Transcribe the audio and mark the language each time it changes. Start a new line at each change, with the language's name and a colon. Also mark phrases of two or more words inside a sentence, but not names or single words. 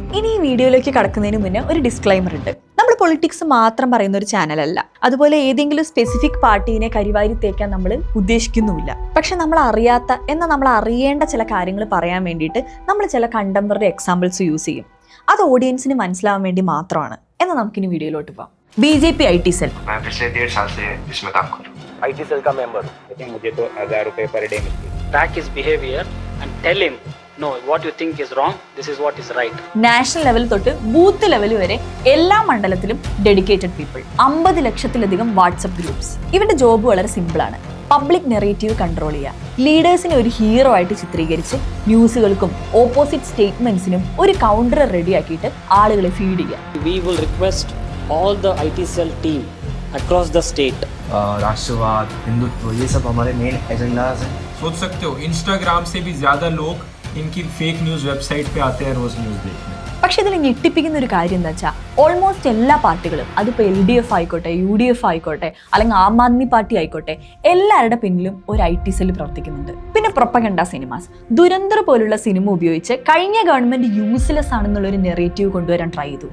Malayalam: ഇനി ഈ വീഡിയോയിലേക്ക് കടക്കുന്നതിന് മുന്നേ ഒരു ഡിസ്ക്ലൈമർ ഉണ്ട്. നമ്മൾ പൊളിറ്റിക്സ് മാത്രം പറയുന്ന ഒരു ചാനലല്ല, അതുപോലെ ഏതെങ്കിലും സ്പെസിഫിക് പാർട്ടീനെ കരിവാരി തേക്കാൻ നമ്മൾ ഉദ്ദേശിക്കുന്നുമില്ല. പക്ഷെ നമ്മൾ അറിയാത്ത എന്നാൽ നമ്മൾ അറിയേണ്ട ചില കാര്യങ്ങൾ പറയാൻ വേണ്ടിയിട്ട് നമ്മൾ ചില
English: contemporary examples use
Malayalam: ചെയ്യും. അത് ഓഡിയൻസിന് മനസ്സിലാവാൻ വേണ്ടി മാത്രമാണ്. എന്നാൽ നമുക്കിനി വീഡിയോയിലോട്ട് പോകാം.
Hindi: BJP IT सेल. मैं पिछले 1.5 साल से इसमें काम कर रहा हूँ. IT सेल का मेंबर हूँ. लेकिन मुझे तो 1000 रुपए
English: per day
Hindi: मिलते हैं.
English: Track his behavior and tell him, no, what you think is wrong, this is what is right. national level
Malayalam: തൊട്ട്
English: booth level
Malayalam: വരെ എല്ലാ മണ്ഡലത്തിലും
English: dedicated people,
Malayalam: 50 ലക്ഷത്തിലധികം
English: WhatsApp groups.
Malayalam: ഇവരുടെ ജോബ് വളരെ സിമ്പിൾ ആണ്.
English: public narrative control
Malayalam: ചെയ്യുക, ലീഡേഴ്സിനെ ഒരു ഹീറോ ആയിട്ട് ചിത്രീകരിച്ച് ന്യൂസുകൾക്കും ഓപ്പോസിറ്റ് സ്റ്റേറ്റ്മെന്റ്സിനും ഒരു കൗണ്ടർ റെഡിയാക്കിയിട്ട് ആളുകളെ ഫീഡ് ചെയ്യുക.
English: We will request all the IT cell team across the state.
Hindi: राष्ट्रवाद, हिंदुत्व, ये सब हमारे
English: main agendas
Hindi: हैं. सोच सकते हो इंस्टाग्राम से भी ज़्यादा लोग इनकी
English: fake news website
Hindi: पे आते हैं रोज़ न्यूज़ देखने.
Malayalam: പക്ഷെ ഇതിൽ ഞെട്ടിപ്പിക്കുന്ന ഒരു കാര്യം എന്താ വെച്ചാൽ ഓൾമോസ്റ്റ് എല്ലാ പാർട്ടികളും, അതിപ്പോൾ LDF ആയിക്കോട്ടെ, UDF ആയിക്കോട്ടെ, അല്ലെങ്കിൽ ആം ആദ്മി പാർട്ടി ആയിക്കോട്ടെ, എല്ലാവരുടെ പിന്നിലും ഒരു IT സെൽ പ്രവർത്തിക്കുന്നുണ്ട്. പിന്നെ
English: propaganda cinemas,
Malayalam: ദുരന്തർ പോലുള്ള സിനിമ ഉപയോഗിച്ച് കഴിഞ്ഞ ഗവൺമെന്റ് യൂസ്ലെസ് ആണെന്നുള്ള ഒരു നെറേറ്റീവ് കൊണ്ടുവരാൻ ട്രൈ ചെയ്തു.